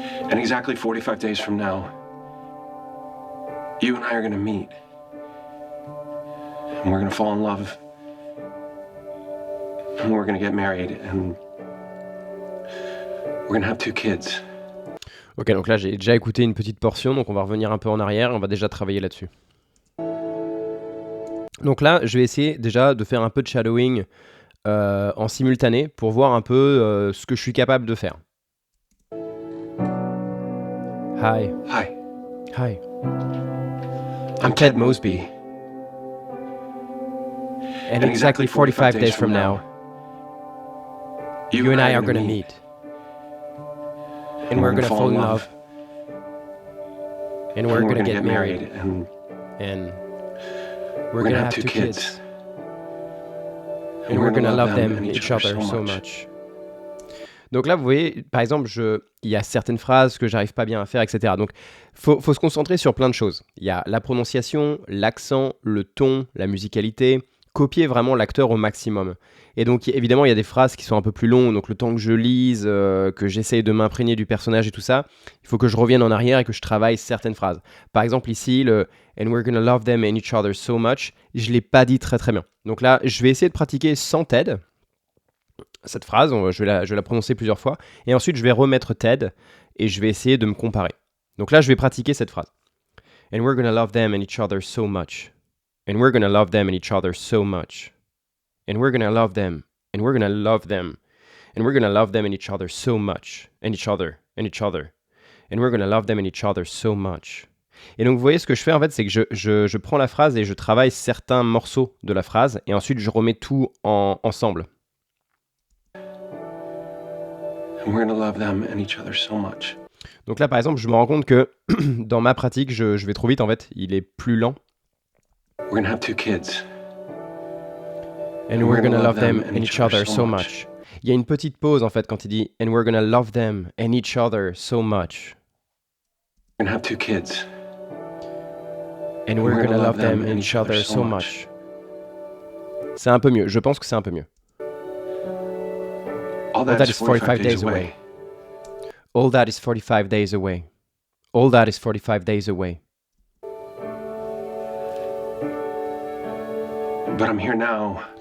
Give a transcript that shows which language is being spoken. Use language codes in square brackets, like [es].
[en] And exactly 45 days from now, you and I are gonna meet. And we're gonna fall in love. And we're gonna get married. And we're gonna have 2 kids. [fr] Ok, donc là j'ai déjà écouté une petite portion, donc on va revenir un peu en arrière et on va déjà travailler là-dessus. Donc là, je vais essayer déjà de faire un peu de shadowing en simultané pour voir un peu ce que je suis capable de faire. [en] Hi. Hi, Hi. I'm Ted Mosby. And exactly 45 days from now, you and I are gonna meet. And we're gonna fall in love. And we're gonna get married. And we're gonna have 2 kids. And we're gonna love them and each other so much. [fr] Donc là, vous voyez, par exemple, il y a certaines phrases que j'arrive pas bien à faire, etc. Donc, faut se concentrer sur plein de choses. Il y a la prononciation, l'accent, le ton, la musicalité. Copier vraiment l'acteur au maximum. Et donc, évidemment, il y a des phrases qui sont un peu plus longues. Donc, le temps que je lise, que j'essaye de m'imprégner du personnage et tout ça, il faut que je revienne en arrière et que je travaille certaines phrases. Par exemple, ici, le « [en] And we're gonna love them and each other so much [fr] », je ne l'ai pas dit très très bien. Donc là, je vais essayer de pratiquer sans Ted. Cette phrase, je vais la prononcer plusieurs fois. Et ensuite, je vais remettre Ted et je vais essayer de me comparer. Donc là, je vais pratiquer cette phrase. [en] « And we're gonna love them and each other so much ». And we're gonna love them and each other so much. And we're gonna love them. And we're gonna love them. And we're gonna love them and each other so much. And each other. And each other. And we're gonna love them and each other so much. [fr] Et donc, vous voyez, ce que je fais, en fait, c'est que je prends la phrase et je travaille certains morceaux de la phrase. Et ensuite, je remets tout ensemble. [en] And we're gonna love them and each other so much. [fr] Donc là, par exemple, je me rends compte que dans ma pratique, je vais trop vite, en fait. Il est plus lent. [en] We're gonna have 2 kids. And we're gonna love them and each other so much. [fr] Il y a une petite pause en fait quand il dit [en] And we're gonna love them and each other so much. We're gonna have 2 kids. And we're gonna love them and each other so much. [fr] C'est un peu mieux, je pense que c'est un peu mieux. [en] All that is 45 days away. All that is 45 days away. All that is 45 days away. But I'm here now.